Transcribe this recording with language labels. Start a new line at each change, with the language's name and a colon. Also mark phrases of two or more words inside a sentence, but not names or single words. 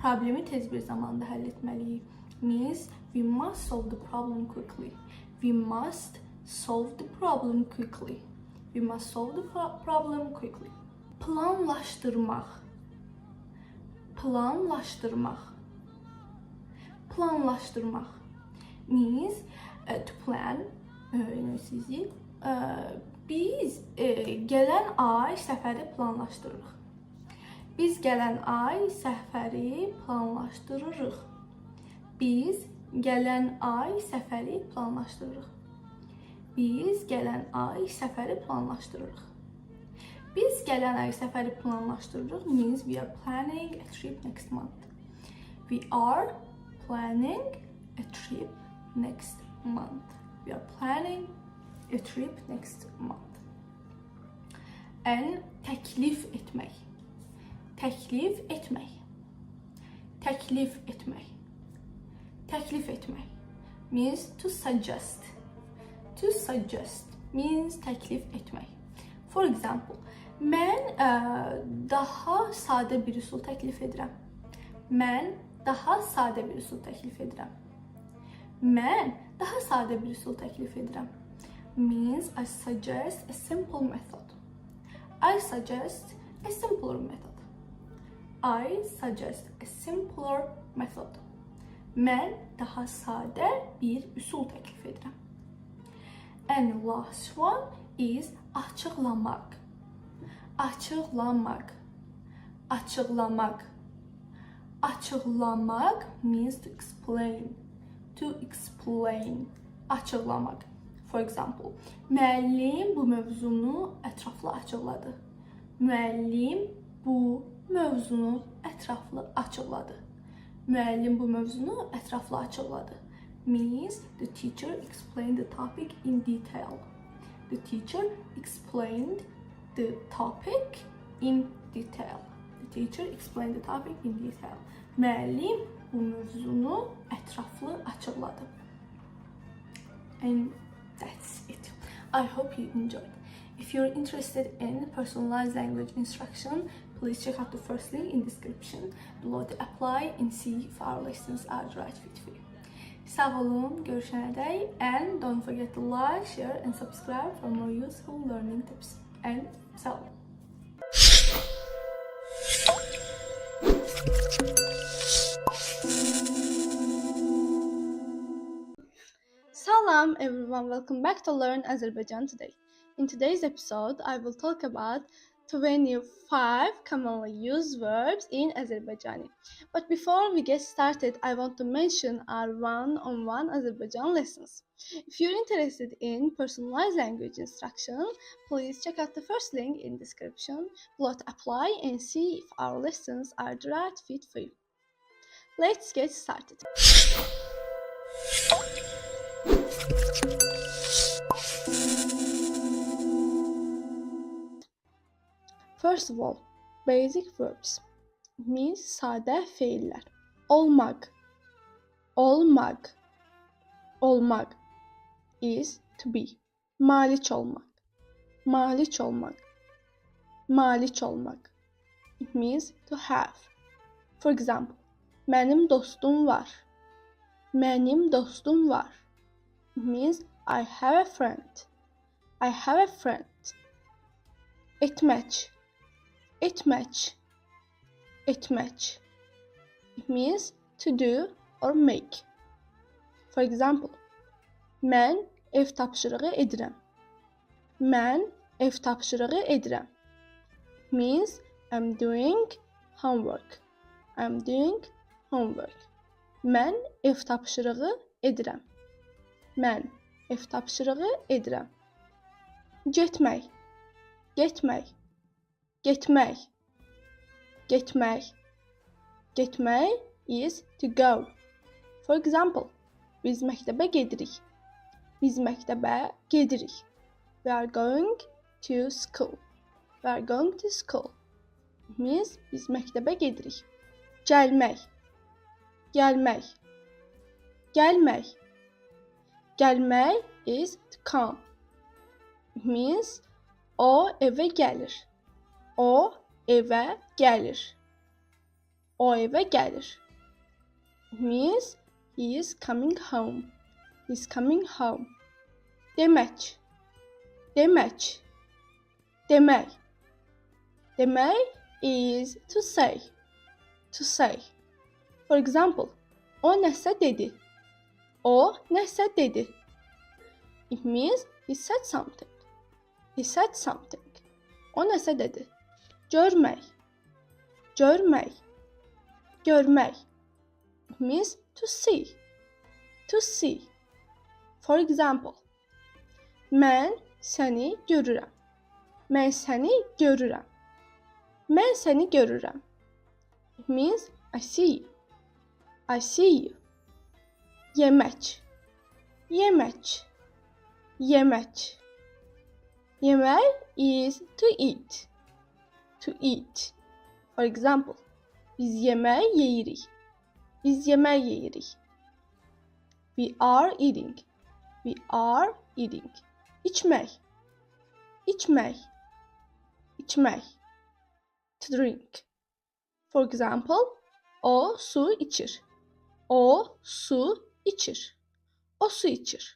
Azerbaijani: Problemi tez bir zamanda həll etməliyik.
English: Means we must solve the problem quickly. We must solve the problem quickly. We must solve the problem quickly.
Azerbaijani: Planlaşdırmaq. Planlaşdırmaq.
English: Planlaşdırmaq means to plan.
Azerbaijani: Biz gələn ay səfəri planlaşdırırıq. Biz gələn ay səfəri planlaşdırırıq. Biz gələn ay səfəri planlaşdırırıq. Biz gələn ay səfəri planlaşdırırıq. Biz gələn ay səfəri planlaşdırırıq
English: means we are planning a trip next month. We are planning a trip next month. We are planning a trip next month.
Azerbaijani: Təklif etmək. Təklif etmək. Təklif etmək. Təklif etmək
English: means to suggest. To suggest means
Azerbaijani: təklif etmək.
English: For example,
Azerbaijani: mən daha sadə bir üsul təklif edirəm. Mən daha sadə bir üsul təklif edirəm. Mən daha sadə bir üsul təklif edirəm.
English: Means I suggest a simple method. I suggest a simpler method. I suggest a simpler method.
Azerbaijani: Mən daha sadə bir üsul təklif edirəm.
English: And last one is açıqlamaq.
Azerbaijani: Açıqlamaq. Açıqlamaq.
English: Açıqlamaq means to explain. To explain. Açıqlamaq. For example,
Azerbaijani: müəllim bu mövzunu ətraflı açıqladı. Müəllim bu mövzunu ətraflı açıqladı. Müəllim bu mövzunu ətraflı açıqladı.
English: Means the teacher explained the topic in detail. The teacher explained the topic in detail. The teacher explained the topic in detail.
Azerbaijani: Müəllim bu mövzunu ətraflı açıqladı.
English: And that's it. I hope you enjoyed. If you're interested in personalized language instruction, please check out the first link in description below to apply and see if our lessons are the right fit for you.
Azerbaijani: Sağ olun, görüşənədək,
English: and don't forget to like, share and subscribe for more useful learning tips.
Azerbaijani: And sağ olun.
English: Salam everyone, welcome back to Learn Azerbaijan today. In today's episode, I will talk about 25 commonly used verbs in Azerbaijani. But before we get started, I want to mention our one-on-one Azerbaijan lessons. If you're interested in personalized language instruction, please check out the first link in description below to apply and see if our lessons are the right fit for you. Let's get started. First of all, basic verbs means
Azerbaijani: sadə feillər. Olmaq, olmaq, olmaq
English: is to be.
Azerbaijani: Malik olmaq, malik olmaq, malik olmaq.
English: It means to have. For example,
Azerbaijani: mənim dostum var. Mənim dostum var.
English: It means I have a friend. I have a friend.
Azerbaijani: Etmək. Etmək. Etmək.
English: It means to do or make. For example,
Azerbaijani: mən ev tapşırığı edirəm. Mən ev tapşırığı edirəm.
English: Means I'm doing homework. I'm doing homework.
Azerbaijani: Mən ev tapşırığı edirəm. Mən ev tapşırığı edirəm. Getmək. Getmək. Getmək. Getmək.
English: Getmək is to go. For example,
Azerbaijani: biz məktəbə gedirik. Biz məktəbə gedirik.
English: We are going to school. We are going to school. It means
Azerbaijani: biz məktəbə gedirik. Gəlmək. Gəlmək. Gəlmək.
English: Gəlmək is to come. It means
Azerbaijani: o evə gəlir. O evə gəlir. O evə gəlir.
English: It means he is coming home. He's coming home.
Azerbaijani: Demək. Demək. Demək.
English: Demək is to say. To say. For example,
Azerbaijani: o nəsə dedi. O nəsə dedi.
English: It means he said something. He said something.
Azerbaijani: O nəsə dedi. Görmək. Görmək. Görmək.
English: It means to see. To see. For example,
Azerbaijani: mən səni görürəm. Mən səni görürəm. Mən səni görürəm.
English: It means I see you. I see you.
Azerbaijani: Yemək. Yemək. Yemək. Yemək
English: is to eat. To eat. For example,
Azerbaijani: biz yemək yeyirik. Biz yemək yeyirik.
English: We are eating. We are eating.
Azerbaijani: İçmək. İçmək. İçmək.
English: To drink. For example,
Azerbaijani: o su içir. O su içir. O su içir.